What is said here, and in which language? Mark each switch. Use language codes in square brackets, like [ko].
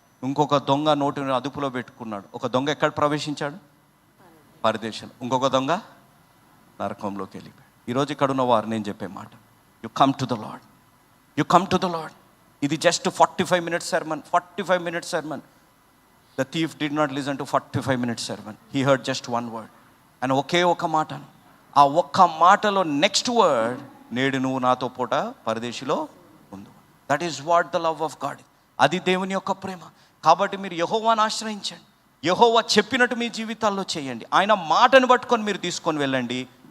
[te] ఇంకొక దొంగ నోటిని అదుపులో పెట్టుకున్నాడు. ఒక దొంగ ఎక్కడ ప్రవేశించాడు? పరదేశంలో. ఇంకొక దొంగ నరకంలోకి వెళ్ళిపోయాడు. ఈరోజు ఇక్కడ ఉన్న వారు నేను చెప్పే మాట, [en] You come to the Lord. ఇది just 45 minutes sermon. The thief did not listen to 45 minutes sermon. He heard just one word. And [te] ఒకే ఒక మాట. ఆ ఒక్క మాటలో నెక్స్ట్ వర్డ్, నేడు నువ్వు నాతో పూట పరదేశిలో ఉంది. [en] That is what the love of God. [te] అది దేవుని యొక్క ప్రేమ. కాబట్టి మీరు యెహోవాను ఆశ్రయించండి. యెహోవా చెప్పినట్టు మీ జీవితాల్లో చేయండి. ఆయన మాటను పట్టుకొని మీరు తీసుకొని వెళ్ళండి.